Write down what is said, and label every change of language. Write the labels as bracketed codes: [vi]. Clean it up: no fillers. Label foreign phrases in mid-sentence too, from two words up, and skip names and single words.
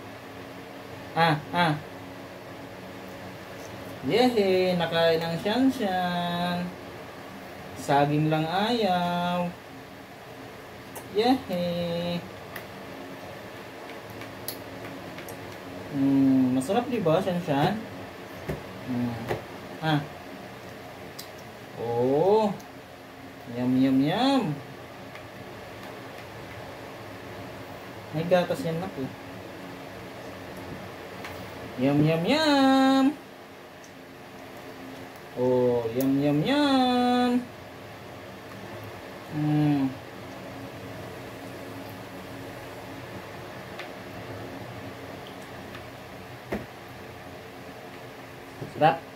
[tl] Yehe, nakain ng Shanshan. Saging lang ayaw. Yehe. Masarap diba, Shanshan? Oh. [en] Yum, yum, yum. [tl] May gatas yan nak eh. [en] Yum, yum, yum. Oh, yum, yum, yum. [tl] Sarap.